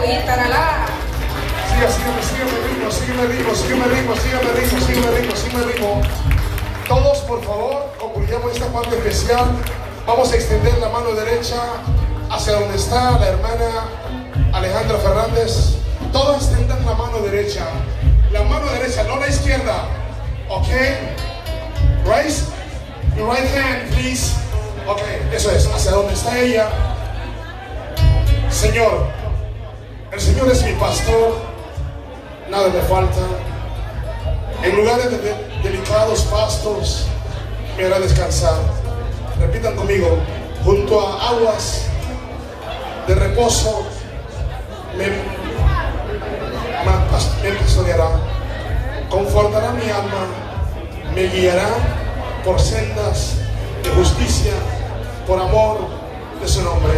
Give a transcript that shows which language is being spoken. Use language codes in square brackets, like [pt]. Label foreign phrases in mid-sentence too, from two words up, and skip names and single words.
[es] taralá. Sígueme ritmo. Todos, por favor, concluyamos esta parte especial. Vamos a extender la mano derecha hacia donde está la hermana Alejandra Fernández. Todos extendan la mano derecha, no la izquierda. [en] Ok, raise your right hand, please. [es] Ok, eso es, hacia donde está ella. Señor, el Señor es mi pastor, nada me falta. En lugares de delicados pastos me hará descansar. Repitan conmigo: junto a aguas de reposo me pastoreará, confortará mi alma, me guiará por sendas de justicia, por amor de su nombre.